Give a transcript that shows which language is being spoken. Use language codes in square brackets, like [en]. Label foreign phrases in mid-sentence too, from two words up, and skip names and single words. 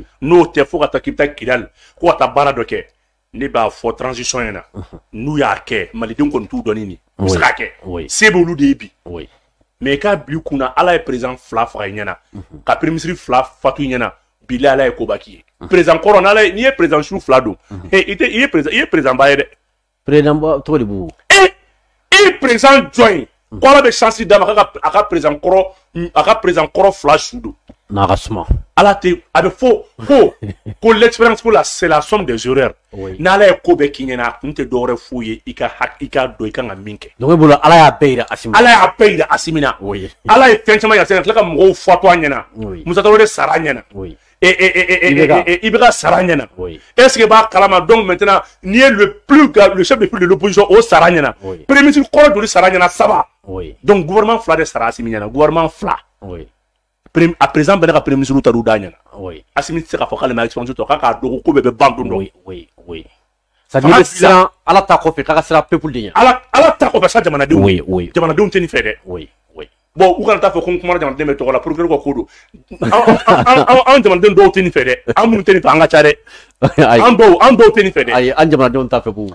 [bm] n'o tɛ fo ka taa k'i bɛ taa Kidal ko ka taa baara dɔ kɛ ne b'a fɔ transition ɲɛna n'u y'a kɛ malidenw kɔni t'u dɔnni ni u bɛ se k'a kɛ se b'olu de ye bi mais i k'a bila i kunna ala ye président fila faga i ɲɛna ka [fr] premier ministre [bm] fila fatu i ɲɛna bilahi ala ye koba k'i ye président kɔrɔ n'ala ye n'i ye président su fila don i ye président ba ye dɛ président ba tɔgɔ de b'u i ye président jɔn ye ko ala bɛ chance d'a ma a ka président kɔrɔ fila su don n'a ka suma ala tɛ a bɛ fɔ ko l'expérience ko la [fr] c'est la somme des erreurs [bm] n'ala ye ko bɛɛ k'i ɲɛna a kun tɛ dɔwɛrɛ f'u ye i ka dɔn i kan ka min kɛ donc e bolo ala y'a bɛɛ yira Asimi ala y'a bɛɛ yira Asimi na ala ye fɛn caman yira ka tila ka mɔgɔw fatu a ɲɛna Musa Tarawele sara a ɲɛna i bɛ ka sara a ɲɛna [fr] est ce que [bm] b'a kalama [fr] donc maintenant [bm] n'i ye [fr] le chef de file de l'opposition [bm] o sara a ɲɛna [fr] premier ministre [bm] kɔrɔ joli sara a ɲɛna 3 donc gouvernement fila de sara Asimi ɲɛna gouvernement fila a président bɛɛ ka [fr] premier ministre [bm] ta d'u da ɲɛna Asimi tɛ se k'a fɔ k'ale ma expérience tɔ k'a k'a dɔn ko bɛɛ bɛ ban don dɔ [fr] ça veut dire [bm] siran ala ta kɔfɛ k'a ka siran peuple de ɲɛ ala ta kɔfɛ sa jamanadenw jamanadenw tɛ nin fɛ dɛ bon u kana taa fɔ ko n kumana jamanaden bɛ tɔgɔ la procureur ka ko don an jamanaden dɔw tɛ nin fɛ dɛ an minnu tɛ nin fɛ an ka ca dɛ an dɔw tɛ nin fɛ dɛ ayi an jamanadenw t'a fɛ ko